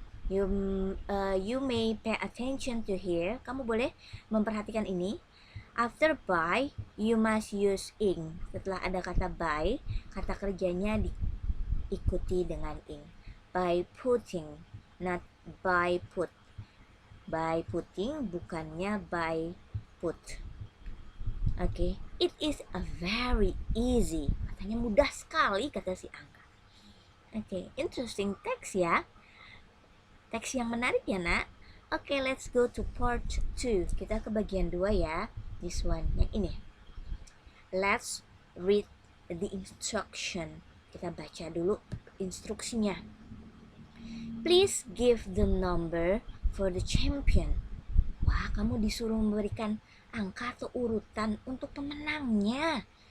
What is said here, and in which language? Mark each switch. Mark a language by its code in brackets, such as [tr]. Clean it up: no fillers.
[en] You may pay attention to here. [id] Kamu boleh memperhatikan ini. [en] After by, you must use ing. [id] Setelah ada kata by, kata kerjanya diikuti dengan ing. [en] By putting, not by put. By putting bukannya by put. Okay. It is a very easy. [id] Katanya mudah sekali, kata si Angga. Okay. [en] Interesting text [id] ya. Teks yang menarik ya nak. [en] Oke, let's go to part 2. [id] Kita ke bagian 2 ya. [en] This one, [id] yang ini. [en] Let's read the instruction. [id] Kita baca dulu instruksinya. [en] Please give the number for the champion. [id] Wah, kamu disuruh memberikan angka atau urutan untuk pemenangnya.